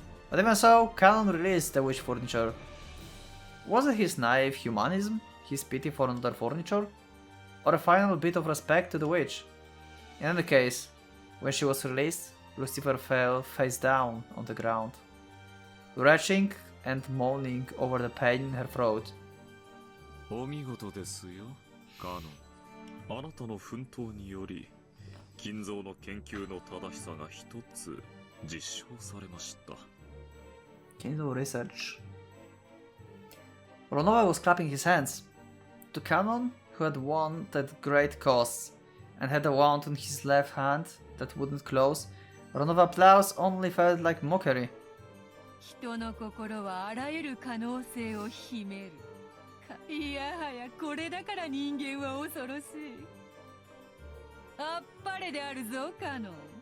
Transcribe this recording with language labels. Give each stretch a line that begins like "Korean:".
English: But even so, Kanon released the witch furniture. Was it his naive humanism, his pity for another furniture, or a final bit of respect to the witch? In any case, when she was released, Lucifer fell face down on the ground, retching and moaning over the pain in her throat.
Japanese: お見事ですよ、カノン。あなたの奮闘により、金蔵の研究の正しさが一つ実証されました。
English: Kindle research. Ronova was clapping his hands. To Kanon, who had won at great costs, and had a wound on his left hand that wouldn't close, Ronova's applause only felt like mockery.
Japanese: 人の心はあらゆる可能性を秘める。いやはやこれだから人間は恐ろしい。あっぱれであるぞカノン。